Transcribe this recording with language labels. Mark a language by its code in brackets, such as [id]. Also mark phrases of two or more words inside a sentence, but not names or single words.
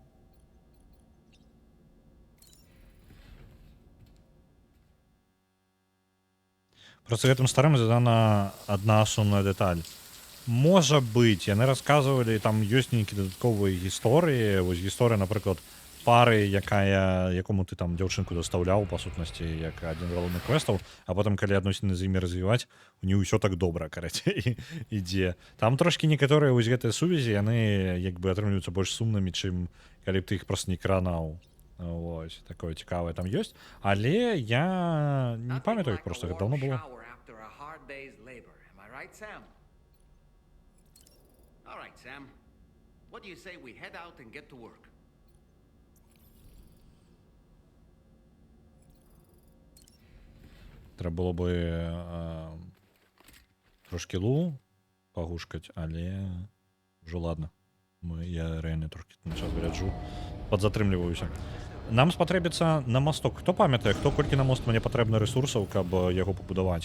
[be] Просто гэтым старым задана адна сумная дэталь. Можа быць, яны расказвалі, там ёсць нейкія дадатковыя гісторыі. Вось гісторыя, напрыклад, пары, якому ты там дзяўчынку дастаўляў, па сутнасці, як адзін з галоўных квестаў, а потым, калі адносіны з імі развіваць, у не ўсё так добра, карацей, ідзе. Там трошкі некаторыя вось гэтыя сувязі, яны як бы атрымліваюцца больш сумнымі, чым калі б ты іх проста не кранаў. Вось, такое цікавае там ёсць. Але я не памятаю іх проста, гэта даўно было. [en] All right, Sam. What do you say we head out and get to work? [uk] Треба було би трошки лу погушкать, але вже ладно. Я реально трошки на час виряджу. [be] Подзатрымліваюся. Нам спатрэбіцца на мосток. Хто памятае, хто колькі на мост мне патрэбна ресурсаў, каб яго пабудаваць?